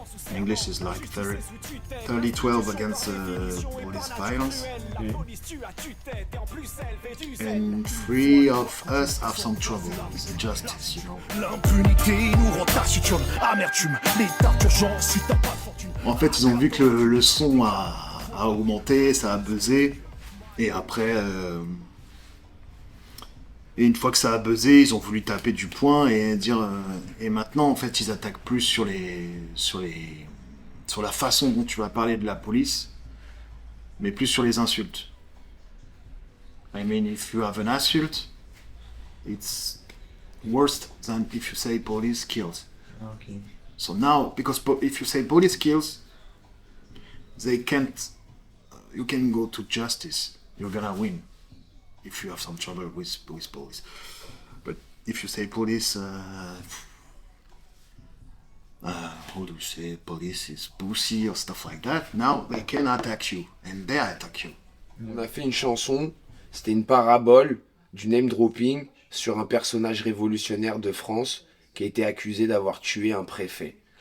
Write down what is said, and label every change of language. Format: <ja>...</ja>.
<en>In English is like 30-12 against police violence. And 3 of us have some trouble with the justice, you know.</en> <fr>En fait, ils ont vu que le son a augmenté, ça a buzzé, et après, Et une fois que ça a buzzé, ils ont voulu taper du poing et dire. Et maintenant, en fait, ils attaquent plus sur la façon dont tu vas parler de la police, mais plus sur les insultes.</fr> <en>I mean, if you have an insult, it's worse than if you say police kills. Okay. So now, because if you say police kills, they can't. You can go to justice. You're gonna win if you have some trouble with police. But if you say police, how do you say police is pussy or stuff like that? Now they can attack you, and they attack you.</en> <fr>On a fait une chanson, c'était une parabole du name dropping sur un personnage révolutionnaire de France qui a été accusé d'avoir tué un préfet.</fr>